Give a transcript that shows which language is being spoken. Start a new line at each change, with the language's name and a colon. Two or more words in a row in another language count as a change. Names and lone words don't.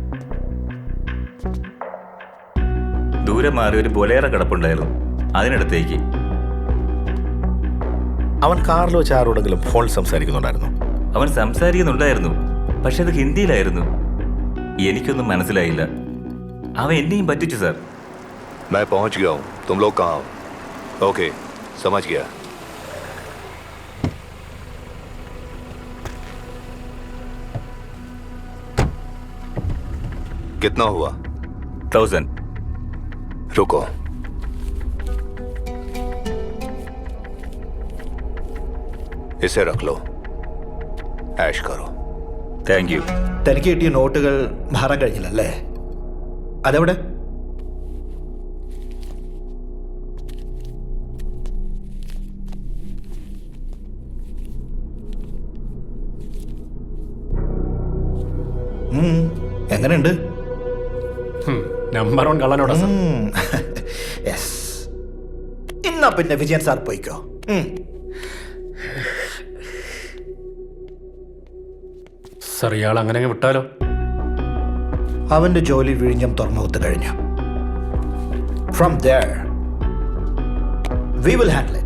Malayalam: ദൂരെ മാറി ഒരു ബൊലേറ കിടപ്പുണ്ടായിരുന്നു, അതിനടുത്തേക്ക്. അവൻ കാറിൽ വെച്ച് ആരോടെങ്കിലും ഫോൺ സംസാരിക്കുന്നുണ്ടായിരുന്നു? അവൻ സംസാരിക്കുന്നുണ്ടായിരുന്നു, പക്ഷെ അത് ഹിന്ദിയിലായിരുന്നു. എനിക്കൊന്നും മനസ്സിലായില്ല. അവൻ എന്നെയും പറ്റിച്ചു സാർ.
Hindi: मैं पहुंच गया हूं, तुम लोग कहाँ हो? ओके, समझ गया. कितना हुआ? 1000. रुको. इसे रख लो, ऐश करो.
English: Thank you.
Malayalam: തനിക്ക് കിട്ടിയ നോട്ടുകൾ മാറാൻ കഴിഞ്ഞില്ലല്ലേ? അതെവിടെ? എങ്ങനെയുണ്ട്? നമ്പർ 1 കള്ളനോടാ സർ. യെസ്. എന്നാ പിന്നെ വിജയൻ സാർ പോയിക്കോ. സർ, ഇയാൾ അങ്ങനെ വിട്ടാലോ? അവന്റെ ജോലി വിഴിഞ്ഞം തുറമുഖത്ത് കഴിഞ്ഞു.
English: ഫ്രം there we will handle it.